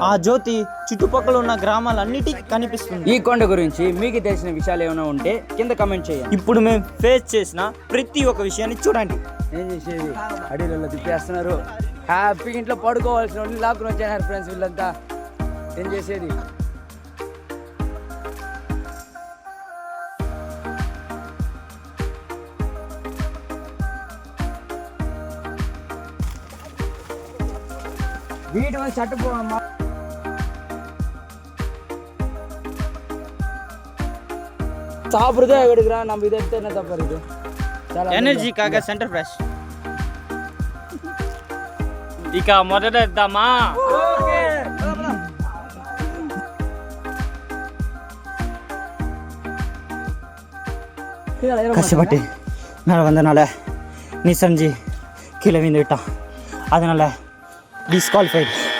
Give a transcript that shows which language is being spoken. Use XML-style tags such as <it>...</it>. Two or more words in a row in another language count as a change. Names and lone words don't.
<te>ఆ జ్యోతి చుట్టుపక్కల ఉన్న గ్రామాలన్నిటికీ కనిపిస్తుంది. ఈ కొండ గురించి మీకు తెలిసిన విషయాలు ఏమైనా ఉంటే కింద కమెంట్ చేయండి. ఇప్పుడు మేము ఫేస్ చేసిన ప్రతి ఒక్క విషయాన్ని చూడండి. ఏం చేసేది, అడవిలలో తిప్పేస్తున్నారు. హ్యాపీ ఇంట్లో పడుకోవాల్సిన వాళ్ళు లాక్కుని వచ్చారు ఫ్రెండ్స్. వీళ్ళంతా ఏం చేసేది?</te> <ta>வீட்டு வந்து சட்டு போகணுமா? சாப்பிடுறதே எடுக்கிறான், நம்ம இதை எடுத்து என்ன தப்பு இருக்கு?</ta> <te>ఎనర్జీకాగా సెంటర్ ఫ్రెష్. ఇక మొదలెద్దామా?</te> <ta>கஷ்டப்பட்டு மேலே வந்தனால நிசஞ்சி கீழே விழுந்து விட்டான், அதனால டிஸ்குவாலிஃபைடு.</ta>